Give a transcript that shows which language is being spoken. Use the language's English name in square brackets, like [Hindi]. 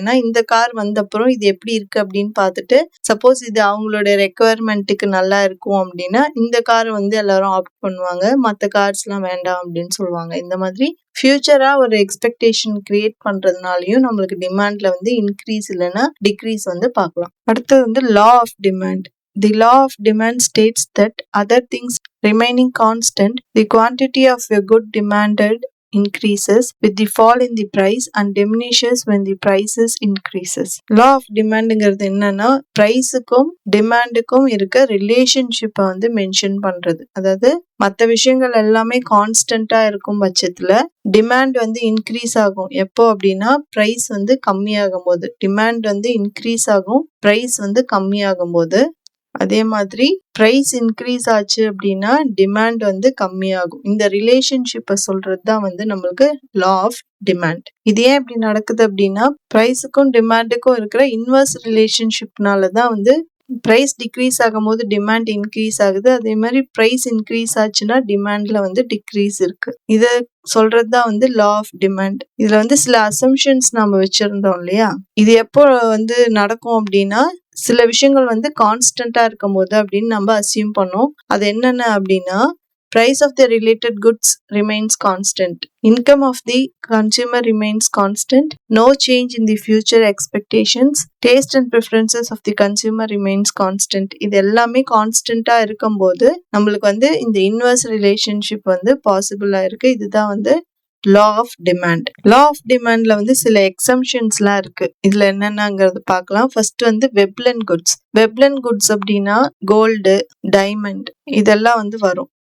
[Tamil] ஏன்னா இந்த கார் வந்த அப்புறம் இது எப்படி இருக்கு அப்படின்னு பார்த்துட்டு சப்போஸ் இது அவங்களோட ரெக்குவயர்மெண்ட்டுக்கு நல்லா இருக்கும் அப்படின்னா இந்த கார் வந்து எல்லாரும் ஆப்ட் பண்ணுவாங்க. மற்ற கார்ஸ் எல்லாம் வேண்டாம் அப்படின்னு சொல்லுவாங்க. இந்த மாதிரி ஃபியூச்சரா ஒரு எக்ஸ்பெக்டேஷன் கிரியேட் பண்றதுனாலயும் நம்மளுக்கு டிமாண்ட்ல வந்து இன்க்ரீஸ் இல்லைன்னா டிக்ரீஸ் வந்து பார்க்கலாம். அடுத்தது வந்து law of demand. [English] The law of demand states that other things remaining constant, the quantity of a good demanded increases with the fall in the price and diminishes when the prices increases. [Tamil] law of demandங்கிறது என்னன்னா பிரைஸுக்கும் டிமாண்டுக்கும் இருக்க ரிலேஷன்ஷிப்பை வந்து mention பண்றது. அதாவது மற்ற விஷயங்கள் எல்லாமே கான்ஸ்டன்டா இருக்கும் பட்சத்துல டிமாண்ட் வந்து இன்க்ரீஸ் ஆகும். எப்போ அப்படின்னா பிரைஸ் வந்து கம்மியாகும் போது. டிமாண்ட் வந்து இன்க்ரீஸ் ஆகும், பிரைஸ் வந்து கம்மியாகும் போது. அதே மாதிரி பிரைஸ் இன்க்ரீஸ் ஆச்சு அப்படின்னா டிமாண்ட் வந்து கம்மியாகும். இந்த ரிலேஷன்ஷிப்பை சொல்றது தான் வந்து நம்மளுக்கு லா ஆஃப் டிமாண்ட். இது ஏன் இப்படி நடக்குது அப்படின்னா பிரைஸுக்கும் டிமாண்டுக்கும் இருக்கிற இன்வெர்ஸ் ரிலேஷன்ஷிப்னால தான் வந்து பிரைஸ் டிக்ரீஸ் ஆகும்போது டிமாண்ட் இன்க்ரீஸ் ஆகுது. அதே மாதிரி பிரைஸ் இன்க்ரீஸ் ஆச்சுன்னா டிமாண்ட்ல வந்து டிக்ரீஸ் இருக்கு. இதை சொல்றது தான் வந்து லா ஆஃப் டிமாண்ட். இதுல வந்து சில அசம்ஷன்ஸ் நம்ம வச்சிருந்தோம் இல்லையா, இது எப்போ வந்து நடக்கும் அப்படின்னா சில விஷயங்கள் வந்து கான்ஸ்டன்டா இருக்கும் போது அப்படின்னு நம்ம அசியூம் பண்ணோம். அது என்னென்ன அப்படின்னா [English] Price of the related goods remains constant. Income of the consumer remains constant. No change in the future expectations. Taste and preferences of the consumer remains constant. [Tamil] இது எல்லாமே கான்ஸ்டன்டா இருக்கும்போது நம்மளுக்கு வந்து இந்த இன்வெர்ஸ் ரிலேஷன்ஷிப் வந்து பாசிபிளா இருக்கு. இதுதான் வந்து law of demand. Law of டிமாண்ட்ல வந்து சில எக்ஸம்ஷன்ஸ்லாம் இருக்கு. இதுல என்னென்னங்கிறது பார்க்கலாம். ஃபர்ஸ்ட் வந்து வெப்லன் குட்ஸ். வெப்லன் குட்ஸ் அப்படின்னா கோல்டு, டைமண்ட் இதெல்லாம் வந்து வரும்.